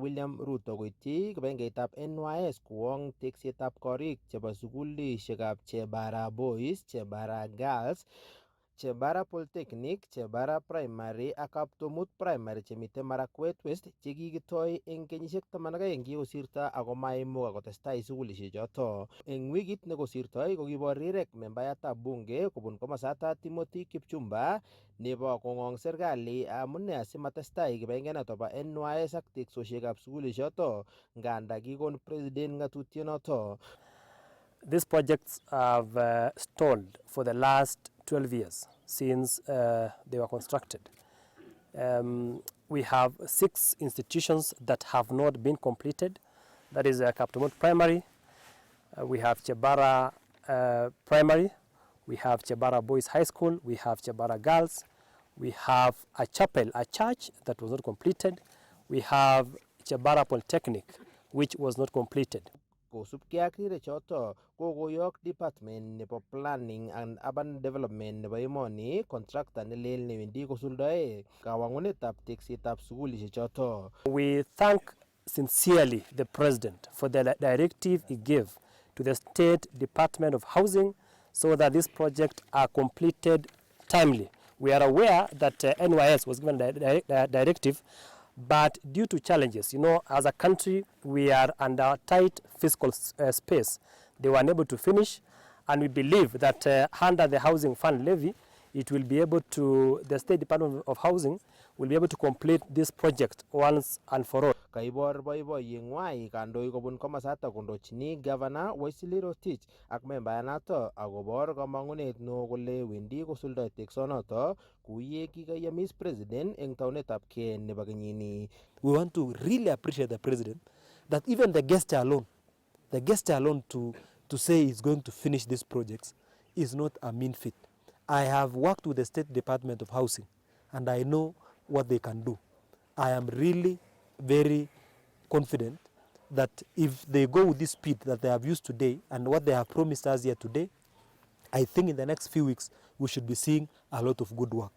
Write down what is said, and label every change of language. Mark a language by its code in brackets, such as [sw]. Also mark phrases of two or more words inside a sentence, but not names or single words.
[kln] William Ruto koityi kibagengeitab NYS kowong teksetab korik chebo sukulishekab Chebara Boys, Chebara Girls, Chebara Polytechnic, Chebara Primary ak Kaptomut Primary chemite Marakwet West chekikitoi eng kenyisiek 12 kikosirto ako maimuch kotestai sukulishechoto. Eng wikit nekosirtoi ko kibor rirek membayatab bunge kobun komosata Timothy Kipchumba nebo kong'ong serikali amune asimatestai kibagengenoto bo NYS ak teksosiekab sukulishoto nganda kikon president ng'atutionoto. [en] These projects have stalled for the last 12 years since they were constructed. We have 6 institutions that have not been completed. That is Kaptomut Primary, we have Chebara Primary, we have Chebara Boys High School, we have Chebara Girls, we have a chapel, a church that was not completed, we have Chebara Polytechnic, which was not completed. [kln] Kosubkei ak rirechoto kokoyok department nebo [en] planning and urban development [kln] nebo emoni contractor nelel newendi kosuldoe kawangunetab teksetab sukulishechoto. [en] We thank sincerely the president for the directive he gave to the State Department of Housing so that this project are completed timely. We are aware that NYS was given a directive, but due to challenges, as a country, we are under tight fiscal space. They were unable to finish, and we believe that under the Housing Fund levy, it will be able to, the State Department of Housing will be able to complete this project once and for all. [kln] Kaibor boiboiyeng'wai kandoik kobun komasatak kondochini Governor Wesley Rotich ak membayanato akobor kamang'unet neo kole wendi kosuldoi teksonoto kuye kikayamis president eng taunetabkei nebo kenyini. [en] We want to really appreciate the president that even the gesture alone to say he's going to finish these projects is not a mean feat. I have worked with the State Department of Housing and I know what they can do. I am really very confident that if they go with this speed that they have used today and what they have promised us here today, I think in the next few weeks we should be seeing a lot of good work.